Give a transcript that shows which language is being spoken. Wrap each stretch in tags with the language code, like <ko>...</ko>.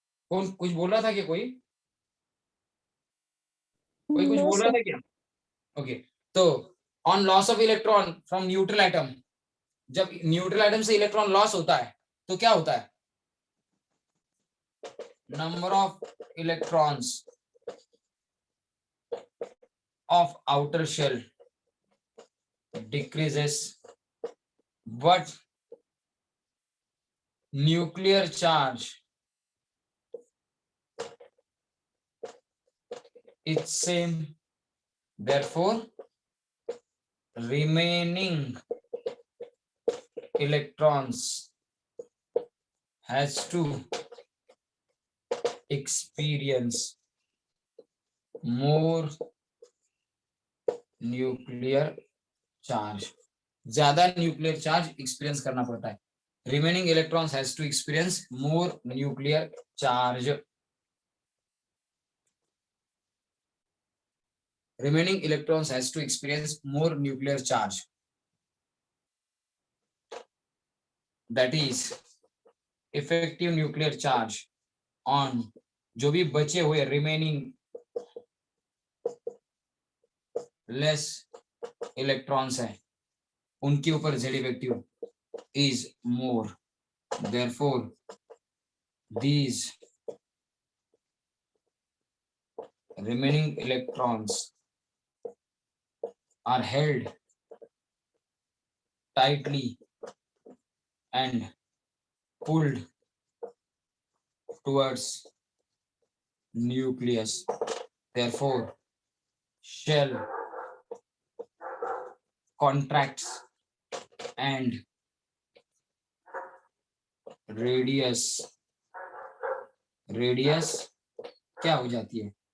<hi>कौन कुछ बोल रहा था क्या? कोई कोई कुछ</hi> <en>नो</en> <hi>बोल रहा</hi> <en>Sir.</en> <hi>था क्या? ओके. तो</hi> <en>on loss of electron from neutral atom,</en> <hi>जब न्यूट्रल एटम से इलेक्ट्रॉन लॉस होता है तो क्या होता है?</hi> <en>Number of electrons of outer shell decreases, but nuclear charge is same. Therefore, remaining electrons has to experience more nuclear charge,</en> <hi>ज्यादा nuclear charge experience करना पड़ता है.</hi> <en>Remaining electrons has to experience more nuclear charge. Remaining electrons has to experience more nuclear charge. That is effective nuclear charge on</en> <hi>जो भी बचे हुए remaining less electrons हैं उनके ऊपर</hi> <en>Z effective is more. Therefore, these remaining electrons are held tightly and pulled towards nucleus. Therefore, shell contracts and</en> <hi>radius क्या हो जाती है?</hi>